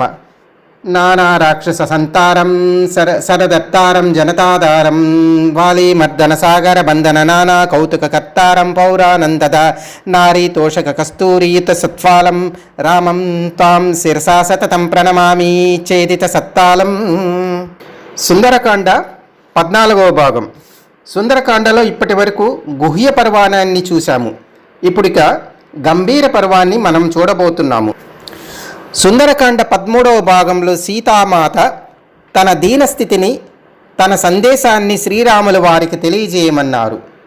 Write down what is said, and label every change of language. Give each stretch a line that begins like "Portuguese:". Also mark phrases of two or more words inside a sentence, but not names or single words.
Sanskrit: नाना राक्षस संतारं सरदत्तारं जनताधारं वाली मर्दन सागर बंधन नाना कौतुक कर्तारं पौरानंदद नारी तोषक कस्तूरीयुत सत्फालं रामं तां शिरसा सततं प्रणमामि चेदित सत्तालं।
Telugu: సుందరకాండ 14వ భాగం। సుందరకాండలో ఇప్పటి వరకు గుహ్య పర్వాన్ని చూశాము. ఇప్పుడిక గంభీర పర్వాన్ని మనం చూడబోతున్నాము. సుందరకాండ 13వ భాగంలో సీతామాత తన దీనస్థితిని తన సందేశాన్ని శ్రీరాముల వారికి తెలియజేయమన్నారు.